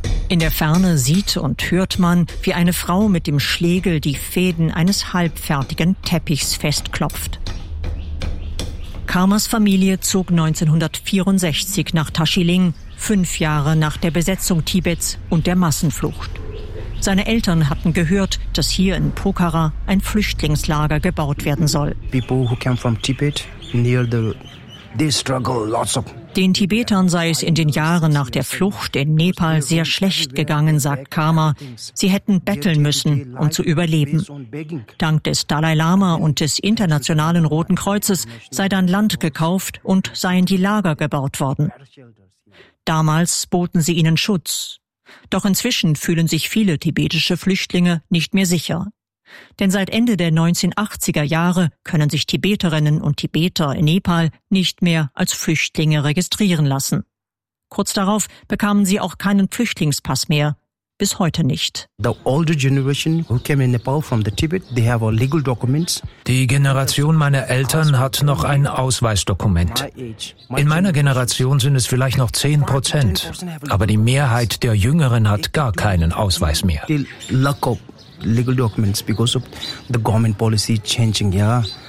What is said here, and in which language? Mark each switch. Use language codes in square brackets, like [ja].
[de] In der Ferne sieht und hört man, wie eine Frau mit dem Schlegel die Fäden eines halbfertigen Teppichs festklopft. Karmas Familie zog 1964 nach Tashiling, 5 Jahre nach der Besetzung Tibets und der Massenflucht. Seine Eltern hatten gehört, dass hier in Pokhara ein Flüchtlingslager gebaut werden soll. [en] People who came from Tibet near the they struggle lots of. [de] Den Tibetern sei es in den Jahren nach der Flucht in Nepal sehr schlecht gegangen, sagt Karma. Sie hätten betteln müssen, um zu überleben. Dank des Dalai Lama und des Internationalen Roten Kreuzes sei dann Land gekauft und seien die Lager gebaut worden. Damals boten sie ihnen Schutz. Doch inzwischen fühlen sich viele tibetische Flüchtlinge nicht mehr sicher. Denn seit Ende der 1980er Jahre können sich Tibeterinnen und Tibeter in Nepal nicht mehr als Flüchtlinge registrieren lassen. Kurz darauf bekamen sie auch keinen Flüchtlingspass mehr. Bis heute nicht. Die Generation meiner Eltern hat noch ein Ausweisdokument. In meiner Generation sind es vielleicht noch 10%, aber die Mehrheit der Jüngeren hat gar keinen Ausweis mehr. [en] Legal documents because of the government policy changing, yeah.